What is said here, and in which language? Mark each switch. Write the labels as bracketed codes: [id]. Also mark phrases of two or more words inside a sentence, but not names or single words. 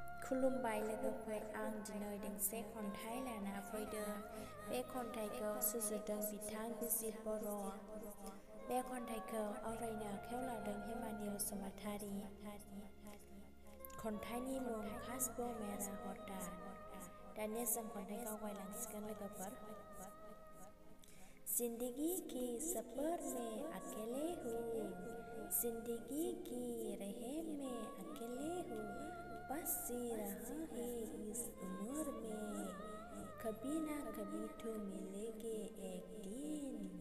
[brx] खुलुमबाय लोगोफोर, आं दिनै दोंसे खन्थाइ लाना फैदों। बे खन्थाइखौ सुजुदों बिथां बिजित बर'। बे खन्थाइखौ आवरायनो आखायाव लादों हेमानि बसुमतारी। खन्थाइनि मुं खासबो मेरा हटा। दानिया जों खन्थाइखौ आवगायलांसिगोन लोगोफोर। [hi] जिंदगी की सफर में अकेले हूँ, जिंदगी की राह में अकेले हूँ, बस जी रहा है इस उम्र में, कभी ना कभी तो मिलेंगे एक दिन।